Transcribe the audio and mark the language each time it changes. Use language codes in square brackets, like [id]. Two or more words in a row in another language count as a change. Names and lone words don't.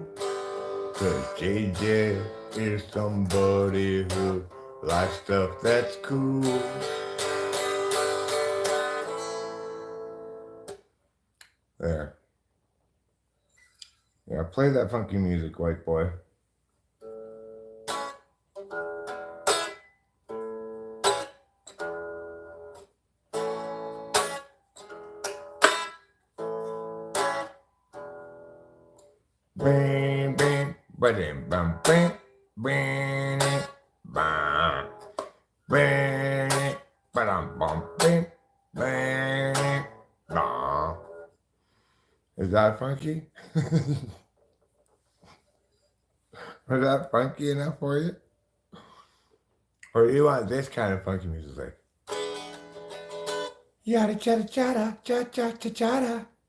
[en] Cause JJ is somebody who likes stuff that's cool. There. Yeah, play that funky music, white boy. Bam, bam, ba-dam, bam, bam, bam, bam, bam, ba-dam, bam, bam, bam, bam. Is that funky? Was that funky enough for you? Or you want this kind of funky music, like yada chada chada cha cha cha chada.